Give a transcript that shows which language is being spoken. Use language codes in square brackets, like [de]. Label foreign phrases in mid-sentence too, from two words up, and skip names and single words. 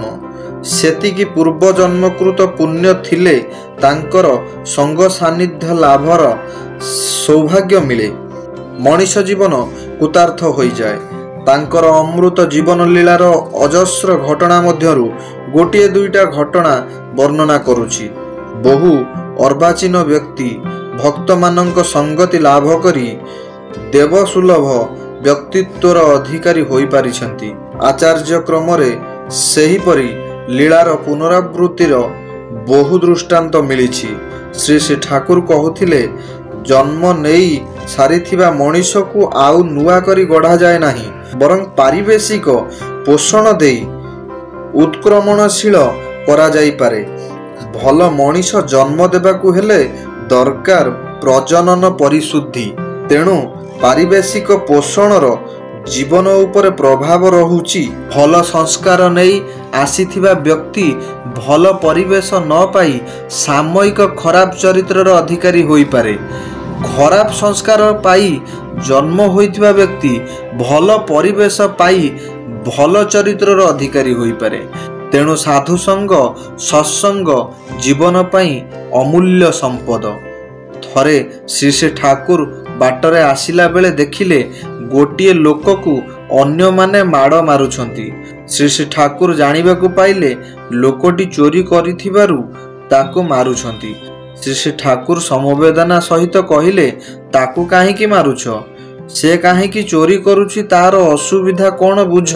[or] ସେଥିକି ପୂର୍ବ ଜନ୍ମକୃତ ପୁଣ୍ୟ ଥିଲେ ତାଙ୍କର ସଙ୍ଗ ସାନିଧ୍ୟ ଲାଭର ସୌଭାଗ୍ୟ ମିଳେ। ମଣିଷ ଜୀବନ କୃତାର୍ଥ ହୋଇ ଯାଏ। ତାଙ୍କର ଅମୃତ ଜୀବନ ଲୀଳାର ଅଜସ୍ର ଘଟଣା ମଧ୍ୟରୁ ଗୋଟେ ଦୁଇଟା ଘଟଣା ବର୍ଣ୍ଣନା କରୁଛି। ବହୁ ଅର୍ବାଚୀନ ବ୍ୟକ୍ତି ଭକ୍ତ ମାନଙ୍କ ସଙ୍ଗତି ଲାଭ କରି ଦେବସୁଲଭ ବ୍ୟକ୍ତିତ୍ୱର ଅଧିକାରୀ ହୋଇ ପାରିଛନ୍ତି। ଆଚାର୍ଯ୍ୟ କ୍ରମରେ ସେହିପରି ଲୀଳାର ପୁନରାବୃତ୍ତିର ବହୁ ଦୃଷ୍ଟାନ୍ତ ମିଳିଛି। ଶ୍ରୀ ଶ୍ରୀ ଠାକୁର କହୁଥିଲେ ଜନ୍ମ ନେଇ ସାରିଥିବା ମଣିଷ କୁ ଆଉ ନୂଆ କରି ଗଢ଼ା ଯାଏ ନାହିଁ, ବରଂ ପାରିବେଶିକ ପୋଷଣ ଦେଇ ଉତ୍କ୍ରମଣଶୀଳ କରା ଯାଇ ପାରେ। ଭଲ ମଣିଷ ଜନ୍ମ ଦେବାକୁ ହେଲେ ଦରକାର ପ୍ରଜନନ ପରିଶୁଦ୍ଧି। ତେଣୁ ପାରିବେଶିକ ପୋଷଣର ଜୀବନ ଉପରେ ପ୍ରଭାବ ରହୁଛି। ଭଲ ସଂସ୍କାର ନହିଁ ଆସିଥିବା ବ୍ୟକ୍ତି ଭଲ ପରିବେଶ ନ ପାଇ ସାମୟିକ ଖରାପ ଚରିତ୍ରର ଅଧିକାରୀ ହୋଇ ପାରେ। ଖରାପ ସଂସ୍କାର ପାଇ ଜନ୍ମ ହୋଇଥିବା ବ୍ୟକ୍ତି ଭଲ ପରିବେଶ ପାଇ ଭଲ ଚରିତ୍ରର ଅଧିକାରୀ ହୋଇ ପାରେ। ତେଣୁ ସାଧୁ ସଙ୍ଗ ସତ୍ସଙ୍ଗ ଜୀବନ ପାଇଁ ଅମୂଲ୍ୟ ସମ୍ପଦ। ଥରେ ଶ୍ରୀ ଶ୍ରୀ ଠାକୁର ବାଟରେ ଆସିଲା ବେଳେ ଦେଖିଲେ ଗୋଟିଏ ଲୋକ କୁ ଅନ୍ୟ ମାନେ ମାଡ଼ ମାରୁଛନ୍ତି। ଶ୍ରୀ ଶ୍ରୀ ଠାକୁର ଜାଣିବାକୁ ପାଇଲେ ଲୋକଟି ଚୋରି କରିଥିବାରୁ ତାକୁ ମାରୁଛନ୍ତି। ଶ୍ରୀ ଶ୍ରୀ ଠାକୁର ସମବେଦନା ସହିତ କହିଲେ ତାକୁ କାହିଁକି ମାରୁଛ, ସେ କାହିଁକି ଚୋରି କରୁଛି, ତାର ଅସୁବିଧା କଣ ବୁଝ।